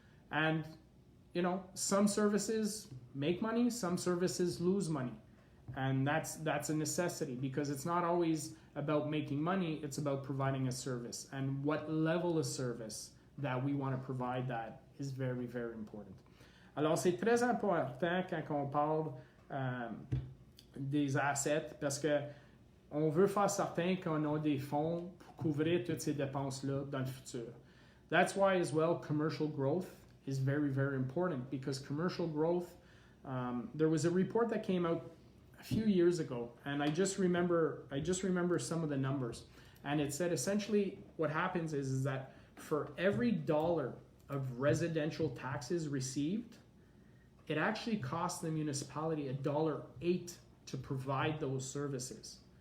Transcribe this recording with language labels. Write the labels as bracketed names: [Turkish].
[English] And, some services make money, some services lose money. And that's a necessity because it's not always about making money, it's about providing a service. And what level of service that we want to provide that is very, very important. [French] Alors, c'est très important quand on parle des assets parce que on veut faire certain qu'on a des fonds pour couvrir toutes ces dépenses-là dans le futur. [English] That's why as well commercial growth is very, very important because commercial growth, there was a report that came out a few years ago and I just remember some of the numbers, and it said essentially what happens is that for every dollar of residential taxes received, it actually costs the municipality $1.08 to provide those services.